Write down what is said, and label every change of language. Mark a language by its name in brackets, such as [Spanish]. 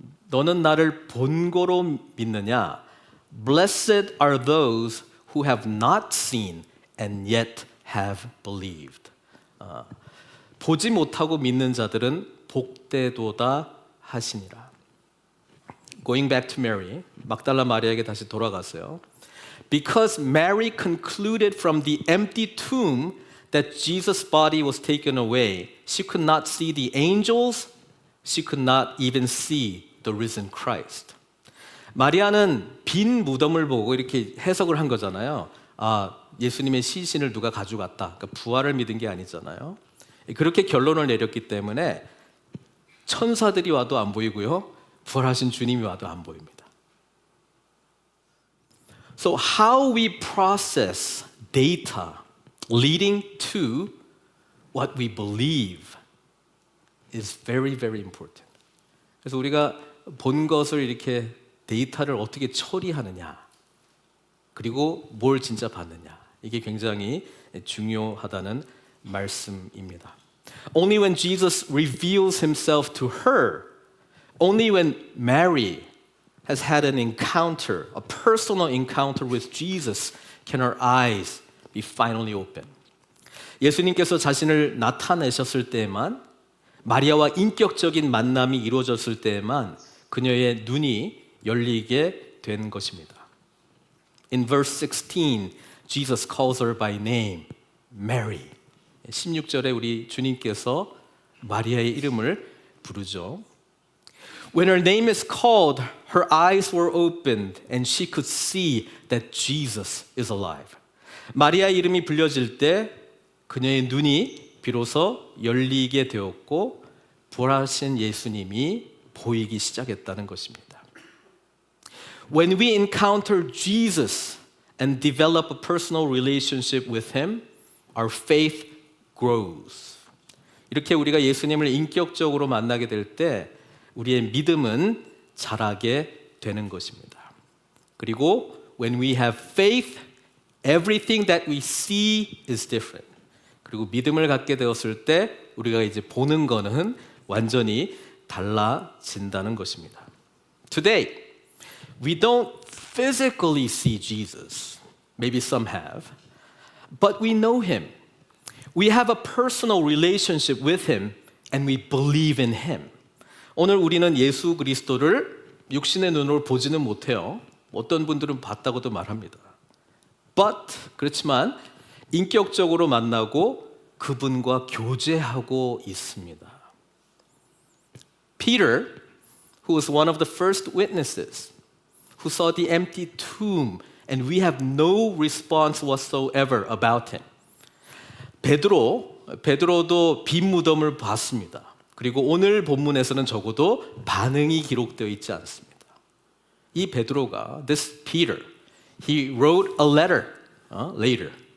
[Korean] 너는 나를 본 거로 믿느냐? [English] Blessed are those who have not seen and yet have believed. [Korean] 보지 못하고 믿는 자들은 복되도다 하시니라. [English] Going back to Mary, [Korean] 막달라 마리아에게 다시 돌아가세요. [English] Because Mary concluded from the empty tomb that Jesus' body was taken away, she could not see the angels, she could not even see the risen Christ. [Korean] 마리아는 빈 무덤을 보고 이렇게 해석을 한 거잖아요. 예수님의 시신을 누가 가져갔다. 그러니까 부활을 믿은 게 아니잖아요. 그렇게 결론을 내렸기 때문에 천사들이 와도 안 보이고요. 부활하신 주님이 와도 안 보입니다. [English] So how we process data leading to what we believe is very, very important. [Korean] 그래서 우리가 본 것을 이렇게 데이터를 어떻게 처리하느냐, 그리고 뭘 진짜 받느냐, 이게 굉장히 중요하다는 말씀입니다. [English] Only when Jesus reveals himself to her, only when Mary has had an encounter, a personal encounter with Jesus, can her eyes be finally open. [Korean] 예수님께서 자신을 나타내셨을 때에만, 마리아와 인격적인 만남이 이루어졌을 때에만 그녀의 눈이 열리게 된 것입니다. [English] In verse 16, Jesus calls her by name, Mary. [Korean] 16절에 우리 주님께서 마리아의 이름을 부르죠. [English] When her name is called, her eyes were opened and she could see that Jesus is alive. [Korean] 마리아의 이름이 불려질 때 그녀의 눈이 비로소 열리게 되었고 부활하신 예수님이 보이기 시작했다는 것입니다. [English] When we encounter Jesus and develop a personal relationship with him, our faith grows. [Korean] 이렇게 우리가 예수님을 인격적으로 만나게 될 때 우리의 믿음은 자라게 되는 것입니다. 그리고 [English] when we have faith, everything that we see is different. [Korean] 그리고 믿음을 갖게 되었을 때 우리가 이제 보는 거는 완전히 달라진다는 것입니다. [English] Today, we don't physically see Jesus. Maybe some have. But we know him. We have a personal relationship with him and we believe in him. [Korean] 오늘 우리는 예수 그리스도를 육신의 눈으로 보지는 못해요. 어떤 분들은 봤다고도 말합니다. But 그렇지만 인격적으로 만나고 그분과 교제하고 있습니다. [English] Peter, who was one of the first witnesses, who saw the empty tomb, and we have no response whatsoever about him. 베드로, [Korean] 베드로도 빈 무덤을 봤습니다. 그리고 오늘 본문에서는 적어도 반응이 기록되어 있지 않습니다. 이 베드로가 [English] this Peter, he wrote a letter later.